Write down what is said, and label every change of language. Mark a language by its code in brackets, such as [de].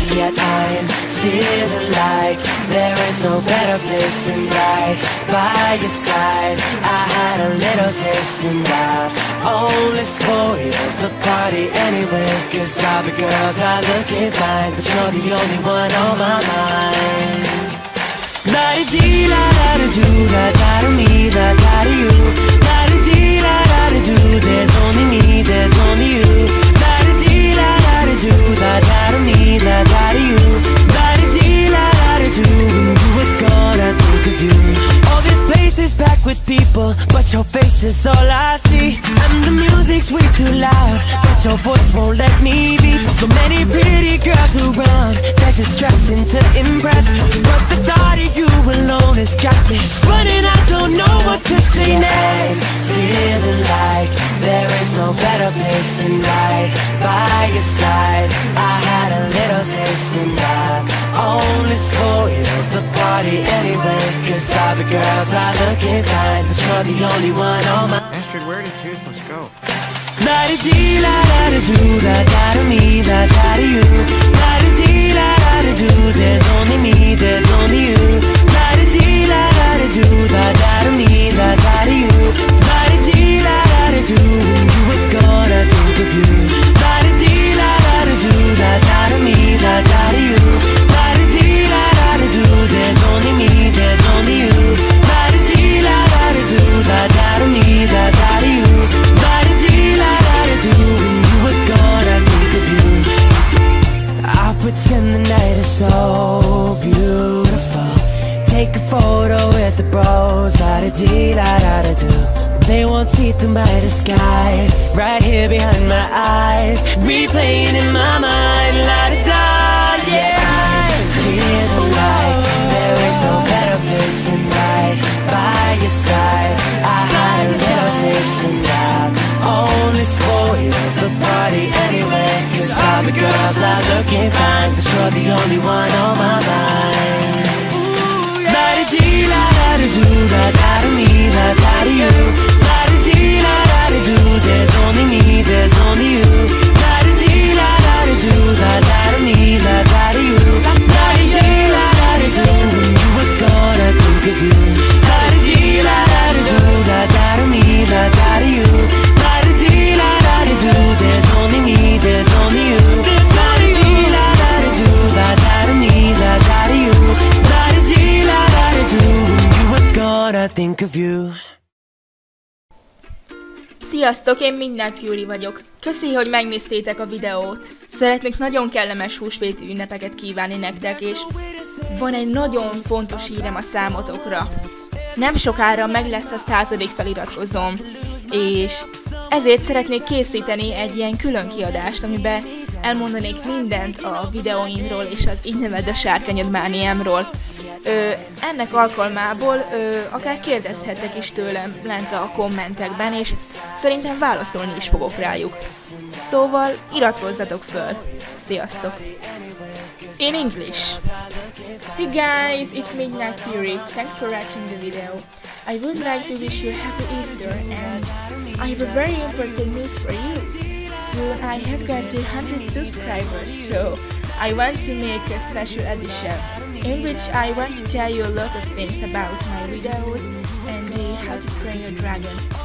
[en] Yet I'm feeling like there is no better place than right by your side. I had a little taste and I only spoiled the party anyway, 'cause all the girls are looking fine, but you're the only one on my mind. La-di-dee, la-da-da-do, la-da-da-me, la-da-da-you. La-di-dee, la-da-da-do, there's only me, there's only you. La-di-dee, la-da-da-do, la-da-da-me, la-da-da-you. La-di-dee, la-da-da-do, when you were gone I think of you. All this place is packed with people, but your face is all I see. And the music's way too loud, but your voice won't let me be. So many pretty girls around, they're just dressing to impress, but the thought of you alone has got me running, I don't know what to say next. Feeling like there is no better place than right by your side. I had a little taste and I only spoiled the party anyway, 'cause all the girls are looking fine, but you're the only one on my... Astrid, where did Toothless go? La-di-dee, la-da-da-do, la-da-da-me, la-da-da-you. La-di-dee, la-da-da-do, there's only me, there's only you. La-di-dee, la-da-da-do, la-da-da-me, la-da-da-you. La-di-dee, la-da-da-do, when you were gone I think of you. La-di-dee, la-da-da-do, la-da-da-me, la-da-da-you. La-di-dee, la-da-da-do, there's only me, there's only you. La-di-dee, la-da-da-do, la-da-da-me, la-da-da-you. La-di-dee, la-da-da-do, when you were gone I think of you. I'll pretend the night is so beautiful, take a photo with the bros. La-da-dee, la-da-da-do, they won't see through my disguise, right here behind my eyes, replaying in my mind. La-da-da, yeah. Feeling like there is no better place than right by your side. I had a little taste and I only spoiled the party anyway, 'cause all the girls are looking fine, but you're the only one on my mind. La-di-dee, la-da-da-do, la-da-da-me, la-da-da-you. La-di-dee, la-da-da-do, there's only me, there's only you. La-di-dee, la-da-da-do, la-da-da-me, la-da-da-you. La-di-dee, la-da-da-do, when you were gone I think of you. La-di-dee, la-da-da-do, la-da-da-me, la-da-da-you. La-di-dee, la-da-da-do, there's only me, there's only you. La-di-dee, la-da-da-do, la-da-da-me, la-da-da-you. La-di-dee, la-da-da-do, when you were gone I think of you. [hu] Sziasztok, én Minden Fury vagyok. Köszi, hogy megnéztétek a videót. Szeretnék nagyon kellemes húsvéti ünnepeket kívánni nektek, és van egy nagyon fontos hírem a számotokra. Nem sokára meg lesz a 100. feliratkozóm, és ezért szeretnék készíteni egy ilyen külön kiadást, amiben elmondanék mindent a videóimról és az Így neved a sárkányod mániámról. Ennek alkalmából akár kérdezhettek is tőlem lent a kommentekben, és szerintem válaszolni is fogok rájuk. Szóval iratkozzatok föl. Sziasztok! [en] In English. Hey guys, it's Midnight Fury. Thanks for watching the video. I would like to wish you happy Easter, and I have a very important news for you. Soon I have got 200 subscribers, so I want to make a special edition in which I want to tell you a lot of things about my videos and how to train your dragon.